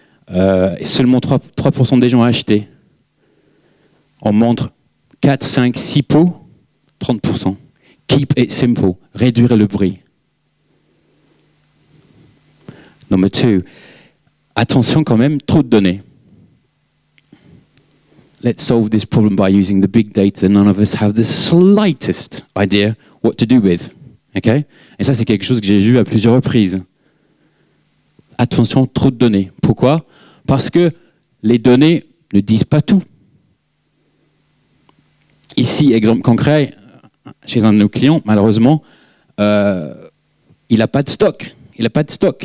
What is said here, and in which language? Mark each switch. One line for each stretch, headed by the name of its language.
French: Et seulement 3% des gens ont acheté. On montre 4, 5, 6 pots, 30%.
English: Keep it simple.
French: Réduire le bruit.
English: Number 2.
French: Attention quand même, trop de données.
English: Let's solve this problem by using the big data none of us have the slightest idea what to do with. Okay?
French: Et ça, c'est quelque chose que j'ai vu à plusieurs reprises. Attention, trop de données. Pourquoi? Parce que les données ne disent pas tout. Ici, exemple concret, chez un de nos clients, malheureusement, il n'a pas de stock. Il n'a pas de stock.